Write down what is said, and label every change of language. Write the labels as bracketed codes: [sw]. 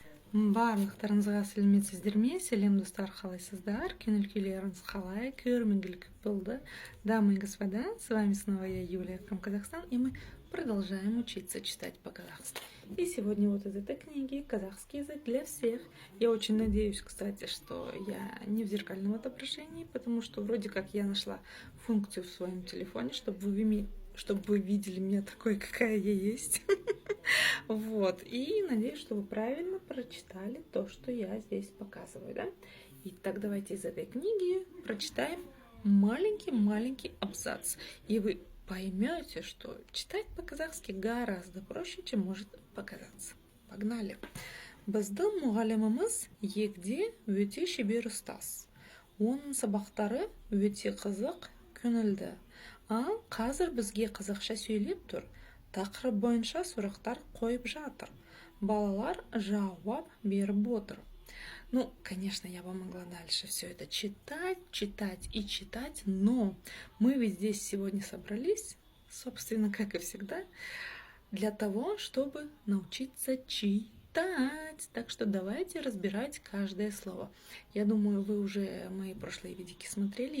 [kk] Барлықтарыңызға сәлеметсіздер ме? Сәлем достар, қалайсыздар? Көңіл-күйлеріңіз қалай? Көрмегілік болды. [ru] Дамы и господа, с вами снова я, Юлия, from Казахстан, и мы продолжаем учиться читать по-казахски. И сегодня вот из этой книги «Казахский язык для всех». Я очень надеюсь, кстати, что я не в зеркальном отображении, потому что вроде как я нашла функцию в своем телефоне, чтобы вы видели меня такой, какая я есть. Вот, и надеюсь, что вы правильно прочитали то, что я здесь показываю, да? Итак, давайте из этой книги прочитаем маленький абзац, и вы поймете, что читать по-казахски гораздо проще, чем может показаться. Погнали! [kk] Біздің мұғаліміміз егде өте шебер ұстаз. Оның сабақтары өте қызық, көңілді. Ал қазір бізге қазақша сөйлеп тұр. Тақырып бойынша сұрақтар қойып жатыр. Балалар жауап беріп отыр. [ru] Ну, конечно, я бы могла дальше все это читать, но мы ведь здесь сегодня собрались, собственно, как и всегда, для того, чтобы научиться читать. Так что давайте разбирать каждое слово. Я думаю, вы уже мои прошлые видики смотрели.